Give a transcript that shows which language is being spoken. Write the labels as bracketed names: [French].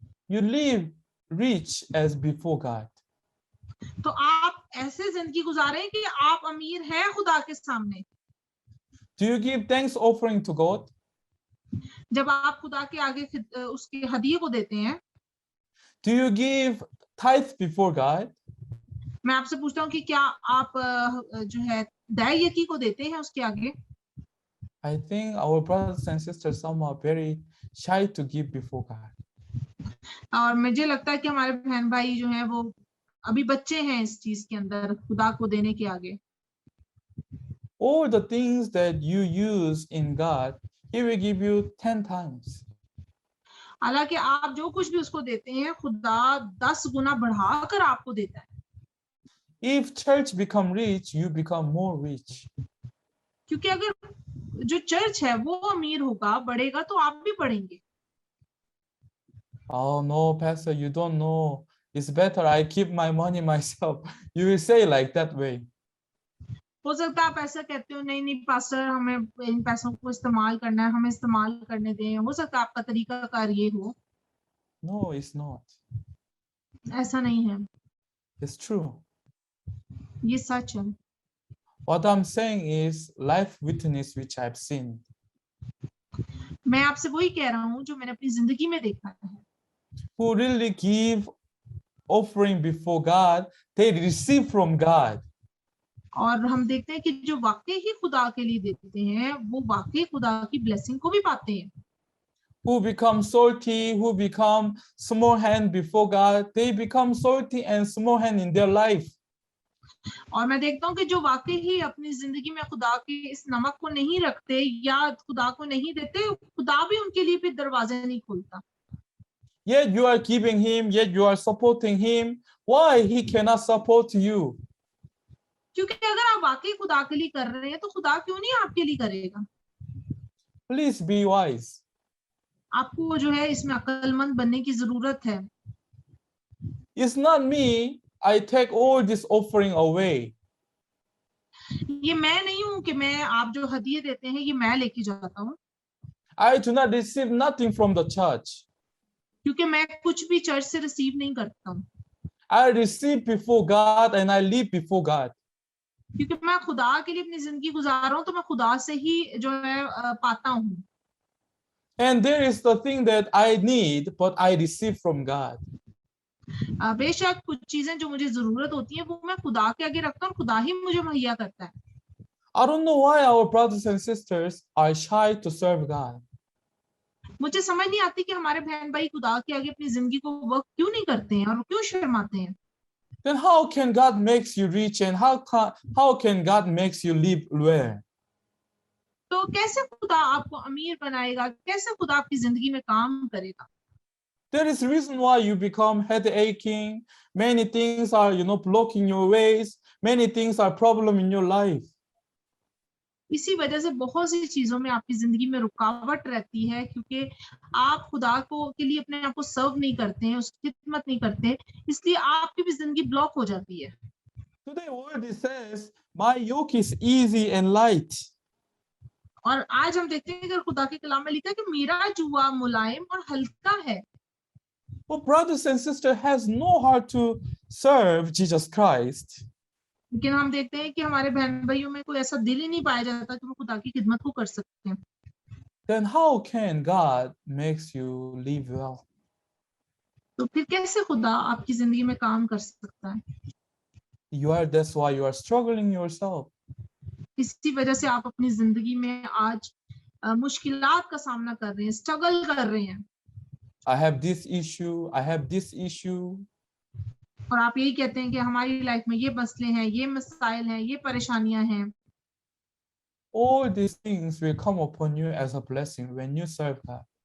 [English] You live rich as before God. [Hindi] तो आप ऐसे जिंदगी गुजारें कि आप अमीर हैं खुदा के सामने। [English] Do you give thanks offering to God? [Hindi] जब आप खुदा के आगे उसके हदिये को देते हैं, [English] Do you give tithe before God? [Hindi] मैं आपसे पूछता हूँ कि क्या आप जो है दाय यकी को देते हैं उसके आगे? [English] I think our brothers and sisters some are very shy to give before God. [Hindi] और मुझे लगता है कि हमारे बहन भाई जो हैं वो अभी बच्चे हैं इस चीज के अंदर, खुदा को देने के आगे। [English] All the things that you use in God, He will give you 10 times. [Hindi] हालांकि आप जो कुछ भी उसको देते हैं, खुदा 10 गुना बढ़ाकर आपको देता है। [English] If church become rich, you become more rich. [Hindi] क्योंकि अगर जो चर्च है वो अमीर होगा, बढ़ेगा, तो आप भी बढ़ेंगे। [English] Oh no, Pastor, you don't know. It's better I keep my money myself. You will say like that way. [Hindi] हो सकता है आप ऐसा कहते हो, नहीं नहीं पास्टर हमें इन पैसों को इस्तेमाल करना है, हमें इस्तेमाल करने दें। हो सकता है आपका तरीकाकार ये हो। [English] No, it's not. [Hindi] ऐसा नहीं है, [English] It's true. [Hindi] ये सच है। [English] What I'm saying is life witness which I've seen. [Hindi] मैं आपसे वही कह रहा हूँ जो मैंने अपनी जिंदगी में देखा है। [English] Who really give offering before God, they receive from God. [Hindi] और हम देखते हैं कि जो वाकई ही खुदा के लिए देते हैं, वो वाकई खुदा की ब्लेसिंग को भी पाते हैं। [English] Who become salty, who become small hand before God, they become salty and small hand in their life. [Hindi] और मैं देखता हूँ कि जो वाकई ही अपनी जिंदगी में खुदा के इस नमक को नहीं रखते या खुदा को नहीं देते, खुदा भी उनके लिए फिर दरवाजे नहीं खोलता। [English] Yet you are giving him, yet you are supporting him. Why he cannot support you? [Hindi] क्योंकि अगर आप वाकई खुदा के लिए कर रहे हैं तो खुदा क्यों नहीं आपके लिए करेगा? [English] Please be wise. [Hindi] आपको जो है इसमें अक्लमंद बनने की जरूरत है। [English] It's not me. I take all this offering away. [Hindi] ये मैं नहीं हूं कि मैं आप जो हदिये देते हैं ये मैं लेके जाता हूँ, [English] I do not receive nothing from the church. [Hindi] क्योंकि मैं कुछ भी चर्च से रिसीव नहीं करता हूँ। [English] I receive before God and I live before God. [Hindi] क्योंकि मैं खुदा के लिए अपनी जिंदगी गुजार रहा हूँ, तो मैं खुदा से ही जो है पाता हूँ। [English] And there is the thing that I need, but I receive from God. [Hindi] बेशक कुछ चीजें जो मुझे जरूरत होती है वो मैं खुदा के आगे रखता हूँ, खुदा ही मुझे मुहैया करता है। [English] I don't know why our brothers and sisters are shy to serve God. [Hindi] मुझे समझ नहीं आती कि हमारे बहन भाई खुदा के आगे अपनी जिंदगी को वर्क क्यों नहीं करते हैं और क्यों शर्माते हैं। [English] Then how can God makes you rich and how can God makes you live well? [Hindi] तो कैसे खुदा आपको अमीर बनाएगा, कैसे खुदा आपकी जिंदगी में काम करेगा? [English] There is a reason why you become head aching. Many things are, blocking your ways. Many things are problem in your life. [Hindi] इसी वजह से बहुत सी चीजों में आपकी जिंदगी में रुकावट रहती है, क्योंकि आप खुदा को के लिए अपने आप को सर्व नहीं करते हैं, उसकी खिदमत नहीं करते, इसलिए आपकी भी जिंदगी ब्लॉक हो जाती है। [English] Today word says, my yoke is easy and light. [Hindi] और आज हम देखते हैं कि खुदा के कलाम में लिखा है कि मेरा जुआ मुलायम और हल्का है। [English] But brothers and sisters has no heart to serve Jesus Christ. [Hindi] लेकिन हम देखते हैं कि हमारे बहन भाइयों में कोई ऐसा दिल ही नहीं पाया जाता कि वो खुदा की खिदमत को कर सकते हैं। [English] Then how can God makes you live well? [Hindi] तो फिर कैसे खुदा आपकी जिंदगी में काम कर सकता है? [English] That's why you are struggling yourself. [Hindi] इसी वजह से आप अपनी जिंदगी में आज मुश्किलात का सामना कर रहे हैं, स्ट्रगल कर रहे हैं। [English] I have this issue, I have this issue. [Hindi] और आप यही कहते हैं कि हमारी लाइफ में ये मसले हैं, ये मसाइल हैं, ये परेशानियां हैं। [English] All these things will come upon you as a blessing when you serve God.